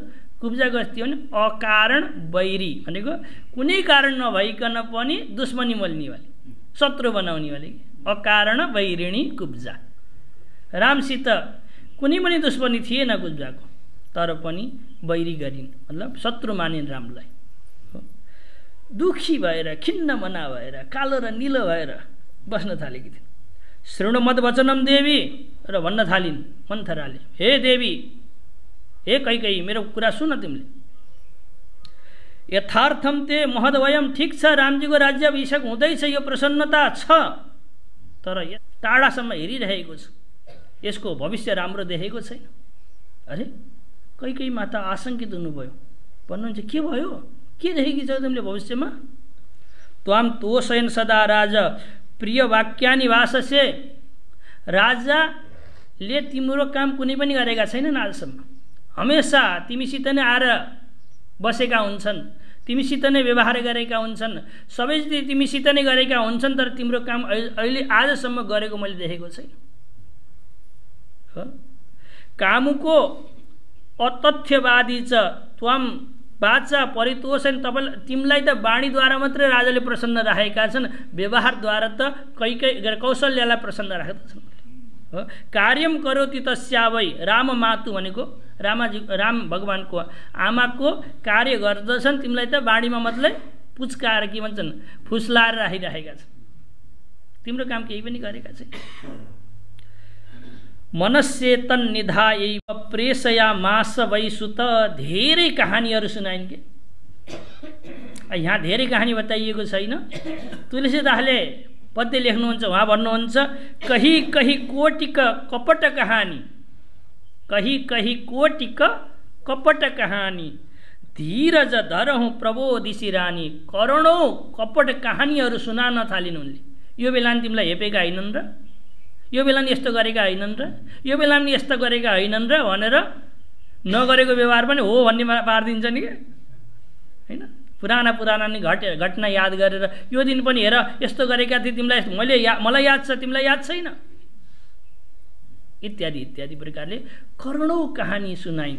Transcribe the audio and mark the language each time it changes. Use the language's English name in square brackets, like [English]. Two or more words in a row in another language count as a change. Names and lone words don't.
[Nepali] कुब्जा गस्ती भने अकारण वैरी भनेको कुनै कारण नभइकन पनि दुश्मनी मोल्ने वाली, शत्रु बनाउने वाली, अकारण वैरिणी कुब्जा। रामसित कुनै पनि दुश्मनी थिएन कुब्जाको, तर पनि वैरी गरिन्, मतलब शत्रु मानिन् रामलाई। दुखी भएर, खिन्न मना भएर, कालो र निलो भएर बस्न थालेकी थिइन्। [Sanskrit] शृणु मद वचनम देवी, [Nepali] र भन्न थालिन् मन्थराले, हे देवी, हे कैकेयी, मेरो कुरा सुन तिमीले। [Sanskrit] यथार्थम ते महदवयम, [Nepali] ठिक छ रामजीको राज्याभिषेक हुँदैछ, यो प्रसन्नता छ, तर टाढासम्म हेरिरहेको छु, यसको भविष्य राम्रो देखेको छैन। अरे कैकेयी माता आशंकित हुनुभयो, भन्नुहुन्छ के भयो, के देखेकी छौ तिमीले भविष्यमा। [Sanskrit] त्वाम तोषयन सदा राजा प्रिय वाक्यानि भाषसे, [Nepali] राजाले तिम्रो काम कुनै पनि गरेका छैनन् आजसम्म, हमेसा तिमीसित नै आएर बसेका हुन्छन्, तिमीसित नै व्यवहार गरेका हुन्छन्, सबै तिमीसित नै गरेका हुन्छन्, तर तिम्रो काम अहिले आजसम्म गरेको मैले देखेको छैन। [Sanskrit] कामुको अतथ्यवादी च त्वाम वाचा परितोषण [Nepali] तिमीलाई त वाणीद्वारा मात्रै राजाले प्रसन्न राखेका छन्, व्यवहारद्वारा त कौशल्यालाई प्रसन्न राखेका छन् हो। [Sanskrit] कार्यम करोति तस्यावै राम मातु [Nepali] भनेको राम भगवानको आमाको कार्य गर्दछन्, तिमीलाई त वाणीमा मात्रै पुच्काएर के भन्छन् फुस्लाएर राखिराखेका छन्, तिम्रो काम केही पनि गरेका छैन। [Sanskrit] मनस्येतन निधायैव प्रेषयामास वै सुत, [Nepali] धेरै कहानीहरू सुनाइन् के। यहाँ धेरै कहानी बताइएको छैन। तुलसीदासले पद्य लेख्नुहुन्छ, उहाँ भन्नुहुन्छ [Awadhi] कही कही कोटिक कपट कहानी, कही कही कोटिक कपट कहानी, धीरज धरहुँ प्रबोधिसी रानी। [Nepali] करोडौँ कपट कहानीहरू सुनाउन थालिन् उनले। यो बेला नि तिमीलाई हेपेका होइनन् र, यो बेला नि यस्तो गरेका होइनन् र, यो बेला नि यस्तो गरेका होइनन् र भनेर नगरेको व्यवहार पनि हो भन्ने पारिदिन्छ नि क्या, होइन। पुराना नि घटना याद गरेर यो दिन पनि हेर यस्तो गरेका थिए तिमीलाई, मलाई याद छ तिमीलाई याद छैन, इत्यादि इत्यादि प्रकारले करोडौँ कहानी सुनाइन्।